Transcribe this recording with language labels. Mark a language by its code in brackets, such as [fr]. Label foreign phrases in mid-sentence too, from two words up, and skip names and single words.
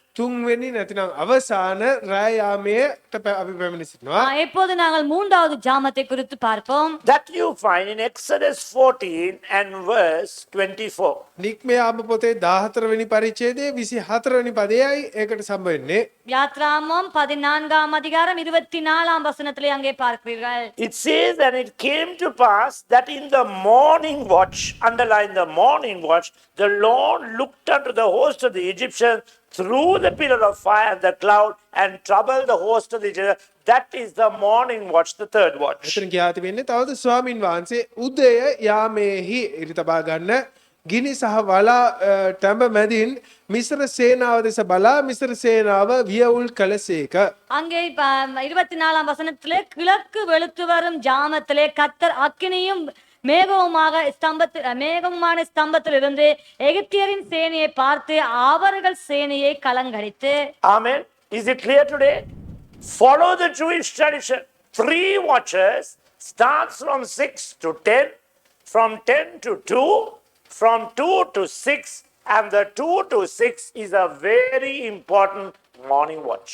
[si] තුන්වෙනි නැතිනම් අවසාන රෑයාමයට අපි පැමිණ සිටිනවා. [ta] இப்போது நாங்கள் மூன்றாவது ஜாமத்தை குறித்து பார்ப்போம். [en] That you find in Exodus 14 and verse 24. [si] නික්මයාම පොතේ 14 වෙනි පරිච්ඡේදයේ 24 වෙනි පදයයි ඒකට සම්බන්ධ වෙන්නේ. [ta] யாத்ராமம் 14ஆம் அதிகாரம் 24ஆம் வசனத்திலே அங்கே பார்க்கிறீர்கள். [en] It says, and it came to pass that in the morning watch, underline the morning watch, the Lord looked unto the host of the Egyptians through the pillar of fire and the cloud and troubled the host of the Egyptians. That is the morning watch, the third watch. [si] එතන කියා තිබෙන්නේ තවද ස්වාමින් වහන්සේ උදය යාමේහි ඉරි තබා ගන්න ගිනි සහ වලා තඹ මැදින් මිස්ර සේනාව දෙස බලා මිස්ර සේනාව වියවුල් කළසේක. [ta] அங்கே 24ஆம் வசனத்திலே கிழக்கு வெளுத்து வரும் ஜாமத்திலே கர்த்தர் அக்கினியும் மேகமான ஸ்தம்பத்தில் இருந்து எகிப்தியரின் சேனையை பார்த்து அவர்கள் சேனையை கலங்கடித்து. [en] Amen. Is it clear today? Follow the Jewish tradition. 3 watches starts from 6 to 10, from 10 to 2, from 2 to 6, and the 2 to 6 is a very important morning watch.